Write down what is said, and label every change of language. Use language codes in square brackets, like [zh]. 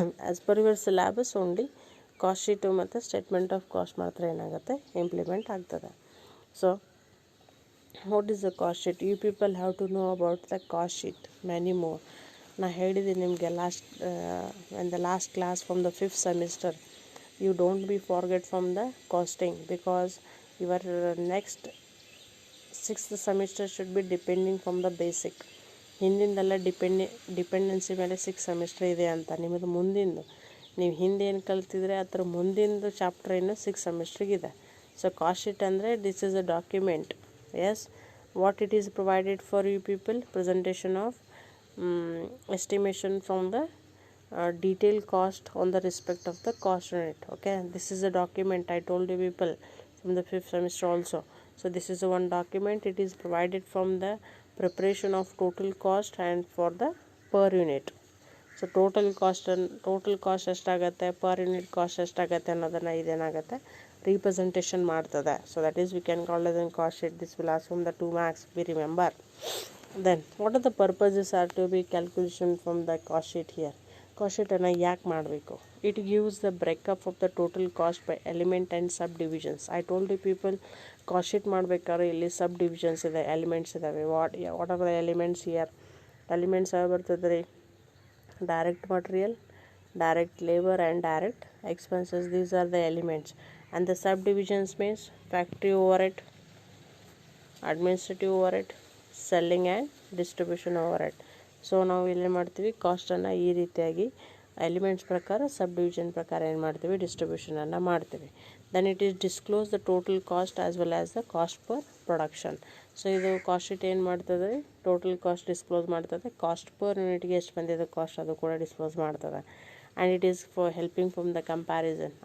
[en] As per your syllabus only cost sheet ಮತ್ತು statement of cost [kn] ಮಾತ್ರ ಏನಾಗುತ್ತೆ implement ಆಗ್ತದೆ. [en] So what is the cost sheet? You people have to know about the cost sheet many more. [kn] ನಾ ಹೇಳಿದ್ದೀನಿ ನಿಮಗೆ [en] in the last class from the 5th semester. You don't be forget from the costing, because your next 6th semester should be depending from the basic. [kn] ಹಿಂದಿಂದೆಲ್ಲ dependency ಮೇಲೆ 6 semester ಇದೆ ಅಂತ. ನಿಮ್ಮದು ಮುಂದಿಂದು ನೀವು ಹಿಂದೆ ಏನು ಕಲ್ತಿದ್ರೆ ಅದರ ಮುಂದಿಂದು ಚಾಪ್ಟರ್ ಏನು 6 ಸೆಮಿಸ್ಟ್ರಿಗಿದೆ. [en] So cost sheet ಅಂದರೆ this is a document. Yes, what it is provided for you people, presentation of estimation from the detailed cost on the respect of the cost unit. Okay, this is a document I told you people from the 5th semester also. So this is one document. It is provided from the preparation of total cost and for the per unit. [kn] So total cost ಎಷ್ಟಾಗತ್ತೆ, per unit cost ಎಷ್ಟಾಗತ್ತೆ ಅನ್ನೋದನ್ನು ಇದೇನಾಗುತ್ತೆ representation ಮಾಡ್ತದೆ. [en] So that is we can call it as cost sheet. This will ask from the 2 marks, we remember. Then what are the purposes are to be calculation from the cost sheet here. [kn] Cost sheet ಅನ್ನು ಯಾಕೆ ಮಾಡಬೇಕು? [en] It gives the breakup of the total cost by element and subdivisions. I told you people [kn] cost sheet ಮಾಡಬೇಕಾದ್ರೆ ಇಲ್ಲಿ subdivisions ಇದೆ, elements ಇದಾವೆ. [en] what are the elements here? [kn] Elements ಯಾವ ಬರ್ತದೆ ರೀ? [en] direct material, direct labor and direct expenses. These are the elements. And the subdivisions means factory overhead, administrative overhead, selling and distribution overhead. [kn] So ನಾವು ಇಲ್ಲೇನು ಮಾಡ್ತೀವಿ, ಕಾಸ್ಟನ್ನು ಈ ರೀತಿಯಾಗಿ elements ಪ್ರಕಾರ, sub division ಪ್ರಕಾರ ಏನು ಮಾಡ್ತೀವಿ, ಡಿಸ್ಟ್ರಿಬ್ಯೂಷನನ್ನು ಮಾಡ್ತೀವಿ. [en] Then it is disclose the total cost as well as the cost per production. [kn] So ಇದು ಕಾಸ್ಟ್ ಶೀಟ್ ಏನು ಮಾಡ್ತದೆ, ಟೋಟಲ್ ಕಾಸ್ಟ್ ಡಿಸ್ಕ್ಲೋಸ್ ಮಾಡ್ತದೆ. ಕಾಸ್ಟ್ ಪರ್ ಯೂನಿಟ್ಗೆ ಎಷ್ಟು ಬಂದಿದೆ ಕಾಸ್ಟ್ ಅದು ಕೂಡ ಡಿಸ್ಕ್ಲೋಸ್ ಮಾಡ್ತದೆ. [en] And it is for helping from the comparison.